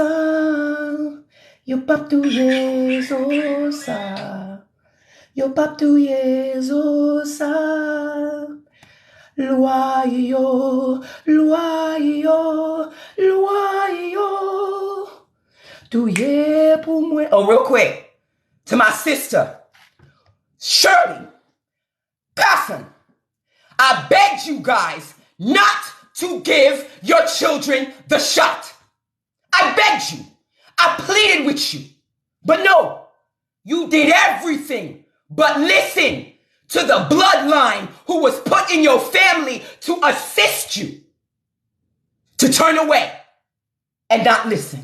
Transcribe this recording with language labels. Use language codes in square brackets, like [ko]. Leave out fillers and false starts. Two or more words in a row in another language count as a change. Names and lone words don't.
[ht] Yo pap touye zosa. Yo pap touye zosa. Loyo, loyo, loyo. Touye pou mwen. [en] Oh, real quick. To my sister, Shirley Passon. I begged you guys not to give your children the shot. I begged you. I pleaded with you. But no, you did everything but listen to the bloodline who was put in your family to assist you to turn away and not listen.